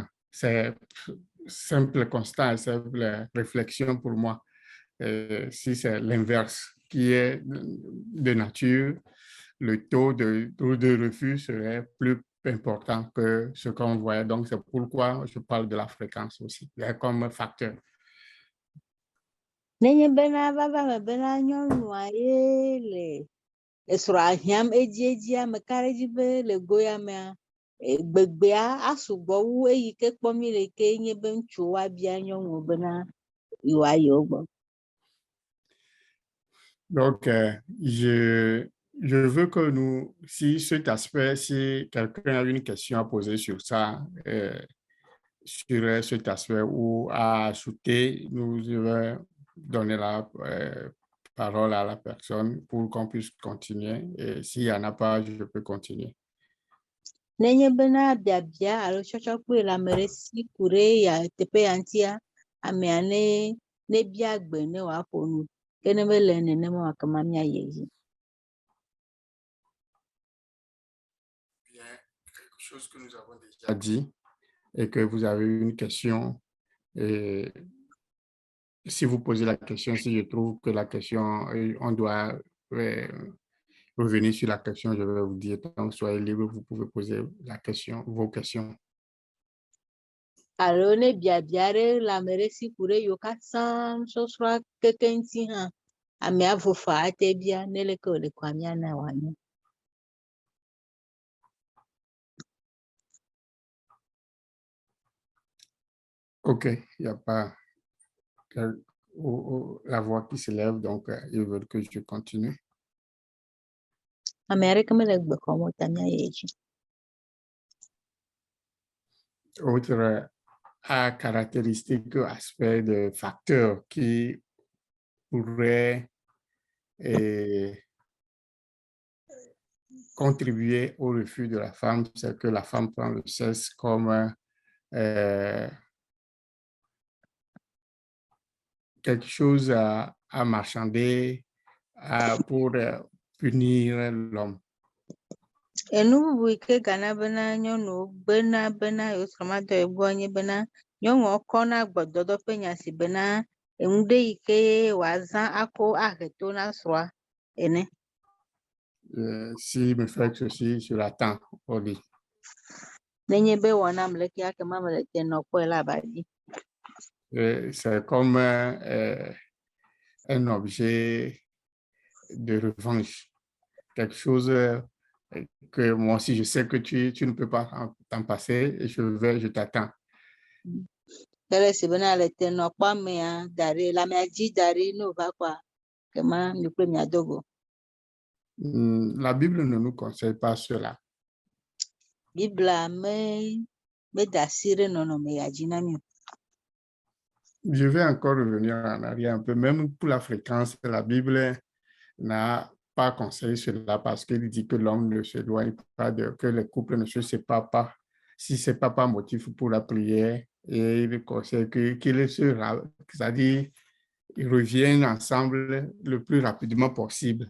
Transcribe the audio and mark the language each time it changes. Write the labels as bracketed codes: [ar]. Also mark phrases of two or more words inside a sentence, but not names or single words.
[fr] C'est simple constat, simple réflexion pour moi. Si c'est l'inverse qui est de nature, le taux de refus serait plus important que ce qu'on voyait. Donc, c'est pourquoi je parle de la fréquence aussi, comme facteur. [ee] Nenye bena va me bena nyɔnua ye le esrɔ̃a hiãm edzia me ka ɖe dzi be le goya mea gbegbea asugbɔ wu eyi ke kpɔm mi le ke nye be ŋutsuwo abia nyɔnuwo bena yewoayi wo gbɔ. [fr] Donc, je veux que nous, si cet aspect, si quelqu'un a une question à poser sur ça, sur cet aspect ou à ajouter, nous devons donner la parole à la personne pour qu'on puisse continuer. Et s'il n'y en a pas, je peux continuer. [ee] Nenye bena biabia alo tsɔtsɔkpɔe le ame ɖe si ku ɖe ya teƒe ya ŋutia, amea ne bia gbe ne wòaƒo nu. Que ne me le nenema kema míayi edzi. [fr] Bien, quelque chose que nous avons déjà dit et que vous avez une question. Et si vous posez la question, si je trouve que la question, on doit revenir sur la question, je vais vous dire. Donc, soyez libre, vous pouvez poser la question, vos questions. [ee] Alo ne biabia ɖe le ame ɖe si ku ɖe yewo katã sɔsrɔ̃a keke ŋuti hã, amea vofa ate bia ne leke wòle kɔa míana wòanyo. [fr] OK, il n'y a pas la voix qui se lève, donc ils veulent que je continue. [ee] Ame aɖeke mele gbe xɔm o ta míayi edzi. [fr] autre caractéristique ou aspect de facteur qui pourrait contribuer au refus de la femme, c'est que la femme prend le sexe comme quelque chose à marchander pour punir l'homme. [ee] Enu bubu ike gana bena nyɔnuwo bena yosrɔ̃madɔ egbuɔ nye bena nyɔnuwo kɔna gbɔdɔdɔ ƒe nya si bena eŋu ɖe yi ke wòazã ako ahe to na srɔ̃a ene. [fr] Si me fait ceci, je l'attends au lit. [ee] Nenye be wɔnam leke ake ma mele te nɔkpɔe le abadzi. [fr] C'est comme un objet de revanche, quelque chose que moi aussi je sais que tu ne peux pas t'en passer et je t'attends. [ee] Kele si bena le te nɔkpɔa mea da ɖi lãmea dzi da ɖi ne wòva kɔa kema mi kple miado go. [fr] La Bible ne nous conseille pas cela. [ee] Bibla meda asi ɖe nɔnɔme ya dzi na mi o. [fr] Je vais encore revenir en arrière un peu, même pour la fréquence, la Bible n'a pas conseillé cela parce qu'il dit que l'homme ne s'éloigne pas, que les couples ne se séparent pas. Si ce n'est pas motif pour la prière, et il conseille qu'ils c'est-à-dire ils reviennent ensemble le plus rapidement possible.